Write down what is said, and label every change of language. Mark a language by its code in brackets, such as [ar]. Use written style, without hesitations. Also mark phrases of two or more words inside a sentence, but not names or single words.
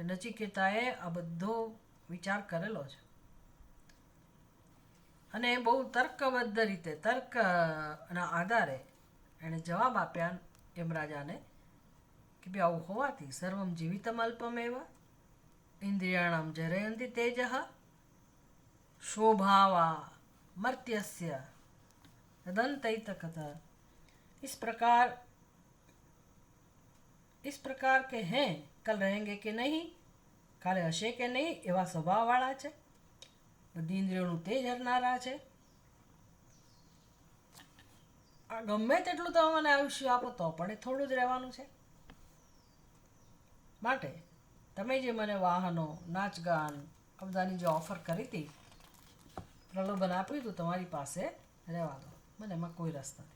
[gu] નચિકેતાએ આ બધો વિચાર કરેલો છે અને બહુ તર્કબદ્ધ રીતે, તર્કના આધારે એણે જવાબ આપ્યા યમરાજાને કે ભાઈ આવું હોવાથી [sa] सर्वम् जीवितम् अल्पमेव इन्द्रियाणाम् जरयन्ति तेजः शोभावा मर्त्यस्य तदंतैतकथा. [hi] इस प्रकार के हैं, कल रहेंगे कि नहीं, [gu] કાલે હશે કે નહીં, એવા સ્વભાવવાળા છે, બધી ઇન્દ્રિયોનું તેજ હરનારા છે. આ ગમે તેટલું તમે મને આયુષ્ય આપો તો પણ એ થોડું જ રહેવાનું છે. માટે તમે જે મને વાહનો, નાચગાન આ બધાની જે ઓફર કરી હતી, પ્રલોભન આપ્યું હતું, તમારી પાસે રહેવા દો, મને એમાં કોઈ રસ નથી.